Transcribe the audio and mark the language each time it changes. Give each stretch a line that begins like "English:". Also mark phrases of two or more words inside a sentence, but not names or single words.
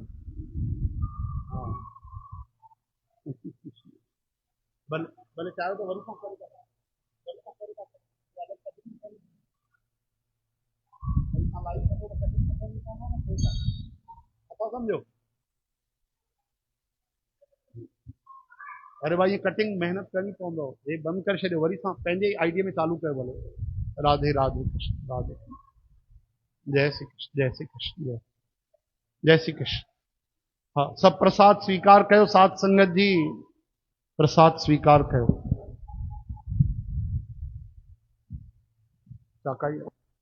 Hindi: हाँ भले भले चाहे तो वरी फोन करेगा, समझो।
Sindhi: अरे भाई ये कटिंग मेहनत करनी पवंदो, ये बंद कर छॾियो, वरी सां पंहिंजे आइडिया में चालू कयो भले। राधे राधे कृष्ण राधे। जय श्री कृष्ण जय श्री कृष्ण जय श्री कृष्ण। हाँ सब प्रसाद स्वीकार कयो साध संगत जी, प्रसाद स्वीकार कयो।